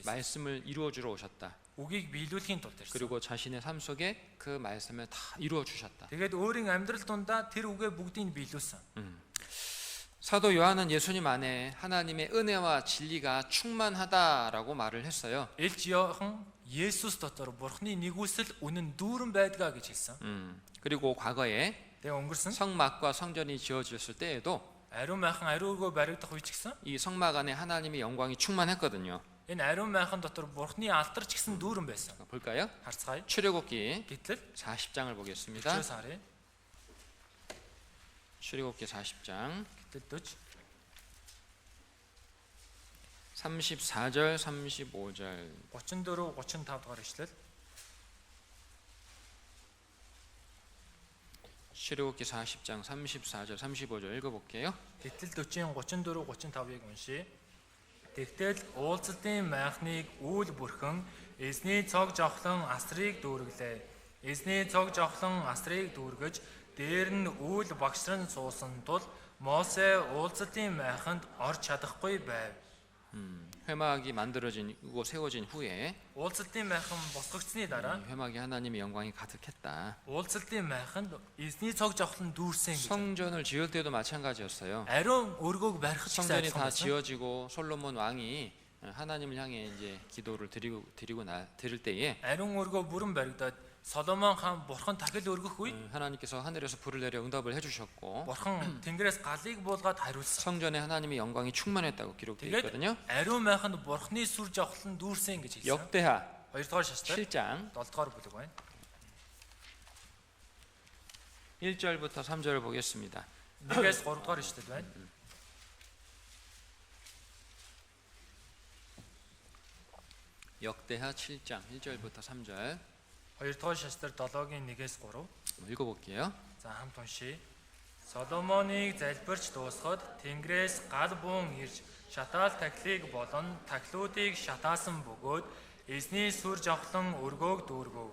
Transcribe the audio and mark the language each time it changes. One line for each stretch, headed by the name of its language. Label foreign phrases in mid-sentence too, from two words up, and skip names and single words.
Korean: 말씀을 이루어 주러 오셨다.
Mongolian: Үгийг биелүүлэхийн тулд ирсэн.
Korean: 그리고 자신의 삶 속에 그 말씀을 다 이루어 주셨다.
Mongolian: Тэгээд өөрийн амьдрал дундаа тэр үгээ бүгдийг биелүүлсэн.
Korean: 사도 요한은 예수님 안에 하나님의 은혜와 진리가 충만하다라고 말을 했어요.
Mongolian: Элж Иохан Есүс дотор Бурхны нэгүсэл үнэн дүүрэн байдгаа гэж хэлсэн.
Korean: 그리고 과거에
Mongolian: Тэгээ өнгөрсөн
Korean: 성막과 성전이 지어졌을 때에도
Mongolian: ариун майхан ариун өргөө баригдах үе ч гэсэн
Korean: 이 성막 안에 하나님의 영광이 충만했거든요.
Mongolian: энэ ариун майхан дотор Бурхны алдар ч гэсэн дүүрэн байсан.
Korean: 볼까요?
Mongolian: Харцгаая.
Korean: 출애굽기
Mongolian: Гэтэл
Korean: 40장을 보겠습니다.
Mongolian: чөөс харъя.
Korean: 출애굽기 40장
Mongolian: Гэтэл 40
Korean: 34절 35절
Mongolian: 34 35 дугаар ишлэл.
Korean: 출애굽기 40장 34절 35절 읽어볼게요.
Mongolian: Гэтэл 40 34 35-ыг уншия. Тэгтэл уулзалтын майхныг үйл бүрхэн эзний цог жавхлан асрыг дүүргэлээ. Эзний цог жавхлан асрыг дүүргэж дээр нь үйл багшран суусан тул Мосе уулзалтын майханд орж чадахгүй байв.
Korean: 회막이 만들어지고 세워진 후에
Mongolian: уулзалтын майхан босгогдсны дараа
Korean: 이 회막에 하나님의 영광이 가득했다.
Mongolian: уулзалтын майханд эзний цог жавхлан дүүрсэн гэж.
Korean: 성전을 지을 때도 마찬가지였어요.
Mongolian: Ариун өргөөг барих ч гэсэн
Korean: 성전이 다
Mongolian: адилхан.
Korean: 지어지고 솔로몬 왕이 하나님을 향해 이제 기도를 드릴 때에
Mongolian: Ариун өргөө бүрэн баригдаад Соломон хаан бурхан дахил өргөх үед
Korean: 하나님께서 하늘에서 불을 내려 응답을 해주셨고
Mongolian: бурхан тэнгэрээс галыг буулгаад хариулсан.
Korean: 성전에 하나님의 영광이 충만했다고 기록되어
Mongolian: Тэгээд
Korean: 있거든요.
Mongolian: ариун майханд бурхны сүр жавхлан дүүрсэн гэж хэлсэн.
Korean: 역대하
Mongolian: 2-р шаштай
Korean: 7장
Mongolian: 7-р бүлэг байна.
Korean: 1절부터 3절을 보겠습니다.
Mongolian: 1-ээс 3-р ишлэл байна.
Korean: 역대하 7장 1절부터 3절
Mongolian: 2-р шаштай 7-гийн 1-ээс 3.
Korean: 읽어볼게요.
Mongolian: За хамт уншия. Соломоныг залбирч дуусахад тэнгэрээс гал буун ирж шатаал тахлыг болон тахлуудыг шатаасан бөгөөд эзний сүр жавхлан өргөөг дүүргэв.